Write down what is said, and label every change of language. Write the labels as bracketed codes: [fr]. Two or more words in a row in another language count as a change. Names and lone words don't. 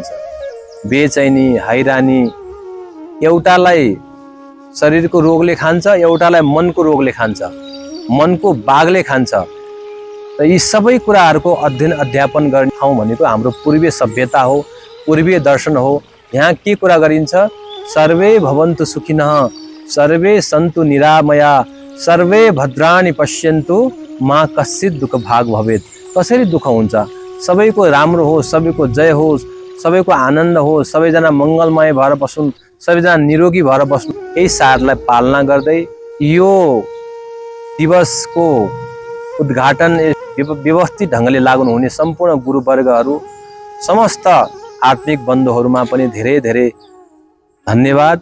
[ne] बेचैनी, हैरानी एउटालाई शरीरको रोगले खान्छ, एउटालाई मनको रोगले खान्छ, मनको बाघले खान्छ। र यी सबै कुराहरूको अध्ययन अध्यापन गर्ने ठाउँ भनेको हाम्रो पूर्वीय सभ्यता हो, पूर्वीय दर्शन हो। यहाँ के कुरा गरिन्छ? [sa] सर्वे भवन्तु सुखिनः, सर्वे सन्तु निरामया, सर्वे भद्राणि पश्यन्तु, मा कश्चित् दुःख भाग भवेत्। कसरी दुःख हुन्छ? [ne] सबैको राम्रो हो, सबैको जय होस्, सबैको आनन्द हो, सबैजना मङ्गलमय भएर बसुन्, सबैजना निरोगी भएर बस्नु। यही सारलाई पालना गर्दै यो दिवसको उद्घाटन व्यवस्थित ढङ्गले लागू हुने सम्पूर्ण गुरुवर्गहरू, समस्त आत्मिक बन्धुहरूमा पनि धेरै धेरै धन्यवाद।